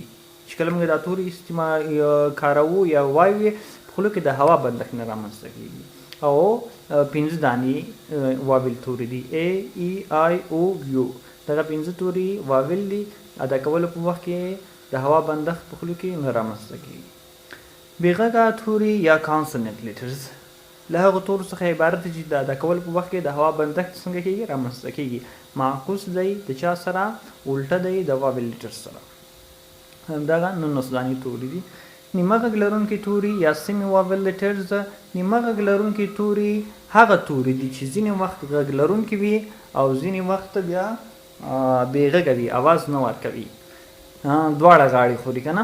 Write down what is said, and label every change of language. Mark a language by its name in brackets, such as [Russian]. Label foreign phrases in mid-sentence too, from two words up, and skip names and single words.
[Pashto] چې کله مونږ دا توري کاروو یا وایو په خولو کې د هوا بندښت نه رامنځته کېږي. او 5 دانې واول توري دي A E I O U. دغه 5 توري واول دي، ادا کولو په وخت کې د هوا بندښت په خولو کې نه رامنځته کېږي. بېغږه توري یا [English] consonant letters [Pashto] له هغو تورو څخه عبارت دي چې د ادا کولو په وخت کې د هوا بندښت څنګه کېږي، رامنځته کېږي. معکوس دی د چا سره؟ الټه دی د [English] vowel letter [Pashto] سره. همدغه 19 دانې توري دي. نیمه غږ لرونکي توري یا [English] semi vowel letters. [Pashto] نیمه غږ لرونکي توري هغه توري دي چې ځینې وخت غږ لرونکي وي او ځینې وخت بیا بېغږه وي، اواز نه ورکوي، دواړه غاړې خوري که نه.